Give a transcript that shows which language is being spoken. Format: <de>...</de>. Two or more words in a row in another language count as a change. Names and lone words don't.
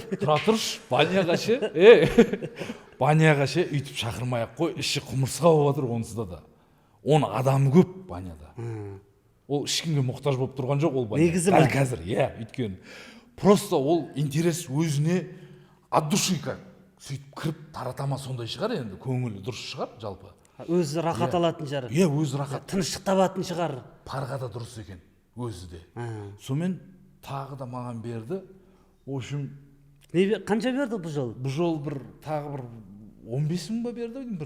<kk>Тұра тұршы, баняға ше. Баняға ше, үйтіп шақырмай-ақ қой, іші құмырсқа болып жатыр онсыда да. Оның адамы көп баняда. Ол ешкімге мұқтаж болып тұрған жоқ ол баня. Негізі ме? Дәл қазір, иә, өйткені. Просто ол интерес өзіне</kk> <ru>от души как.</ru> <kk>Сөйтіп кіріп таратама сондай шығар енді, көңілі дұрыс шығар жалпы. Өзі рахат алатын шығар. Иә, өзі рахат. Тыныштық табатын шығар. Парға да дұрыс екен, өзі де. Сонымен тағы да маған берді.</kk> <ru>В общем,</ru> <kk>қанша берді бұл жол? Бұл жол тағы бір 15 мың ба берді бір.</kk>